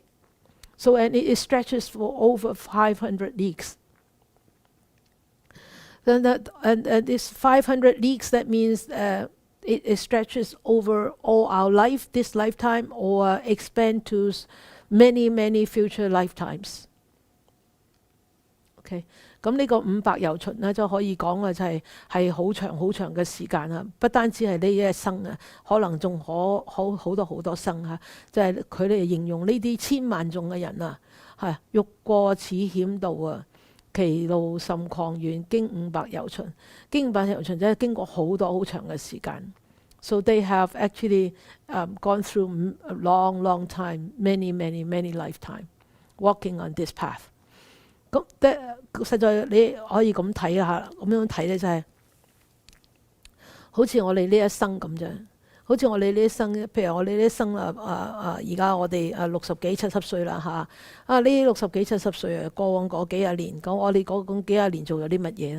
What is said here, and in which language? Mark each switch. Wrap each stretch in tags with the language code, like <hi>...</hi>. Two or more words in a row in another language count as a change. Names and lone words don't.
<en>So, and it stretches for over 500 leagues. Then and this 500 leagues, that means it stretches over all our life, this lifetime, or expand to many, many future lifetimes. Okay.</en> <yue>咁呢個500由旬咧，就可以講啊，就係好長嘅時間啊！不單止係呢一生啊，可能仲好多生啊！就係佢哋形容呢啲千萬眾嘅人啊，係欲過此險道啊，其路甚曠遠，經500由旬。經500由旬即係經過好多好長嘅時間。</yue> <en>So they have actually gone through a long time, many lifetime, walking on this path.</en> <yue>咁實在你可以咁睇下，咁樣睇咧就係好似我哋呢一生咁啫。好似我哋呢一生，譬如我哋呢一生而家我哋60幾70歲啦嚇。呢60幾70歲啊，過往嗰幾廿年，咁我哋嗰幾廿年做咗啲乜嘢咧？</yue>